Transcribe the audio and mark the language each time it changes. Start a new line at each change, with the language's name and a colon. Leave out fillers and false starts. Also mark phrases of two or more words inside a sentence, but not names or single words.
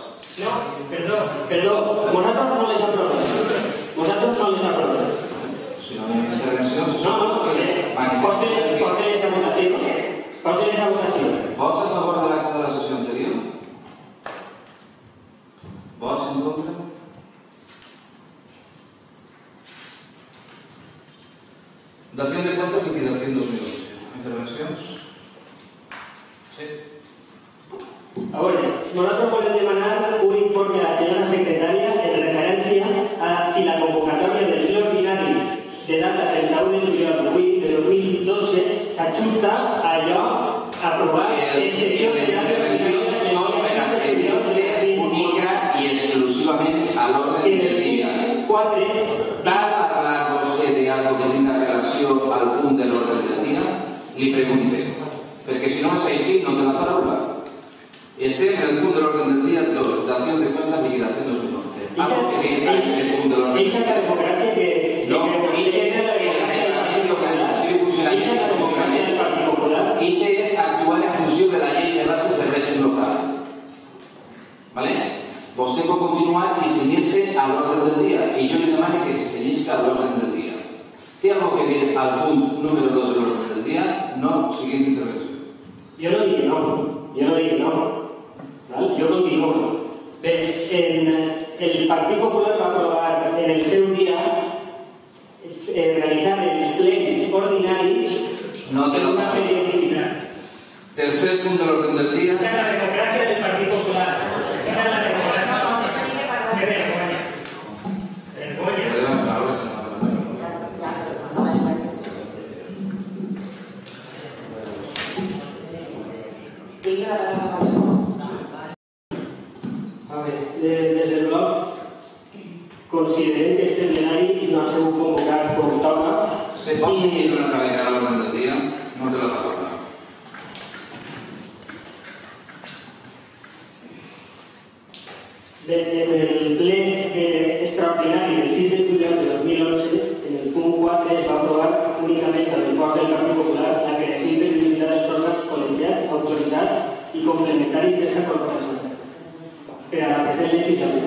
Catalan: No, perdó. Vosaltres no les aproveu. Si no hi ha intervencions... Posa-les a votació. Vots a favor de l'acte de la sessió anterior? Vots en contra?
Spanish: Dación de cuentas, liquidación 2011.
Catalan: ¿Intervencions? Sí.
Spanish: Ahora, nosotros podemos demanar un informe a la señora secretaria en referencia a si la convocatoria del
Catalan: ple ordinari de data 31 de juliol de 2012 s'ajusta a allò aprovat en sessió de intervencions són per ascendir-se única i exclusivament a l'ordre del dia. 4. Va parlar vostè d'algo que tingui relació al punt de l'ordre del dia? Li pregunte, perquè si no és així no té la paraula. Estem en el punt de l'ordre del dia 2,
Spanish: dación de cuentas, liquidación 2011.
Catalan: algo que dir a este punt de l'ordre del dia. La democràcia que...
Spanish: No, ese es el reglamento de organización y funcionamiento del Partido Popular. Ese es actuar en función de la ley de bases del régimen local. ¿Vale?
Catalan: Vostè pot continuar i cenyir-se a l'ordre del dia i jo li demano que se cenyisca a l'ordre del dia. ¿Té algo que dir al punt número 2 de l'ordre del dia? No, siguiente intervenció. Jo no dic no, jo continuo. El Partit Popular va aprovar en el seu dia realitzar els plens ordinaris en una periodicitat. Tercer punt de l'ordre del dia.
Spanish: Esa es la democracia del Partido Popular. Esa es la democracia. ¡Qué vergüenza! A ver,
Catalan: des del bloc considerem que este plenari no ha sigut convocat com toca. Se pot seguir una altra vegada a l'ordre del dia? No te la recordo. En el ple extraordinari del 6 de juliol de 2011, en el punt 4 es va aprovar únicament a l'acord del Partit Popular la creació i periodicitat dels òrgans col·legiats, autoritzats i complementaris d'aquesta corporació per a la present legislatura.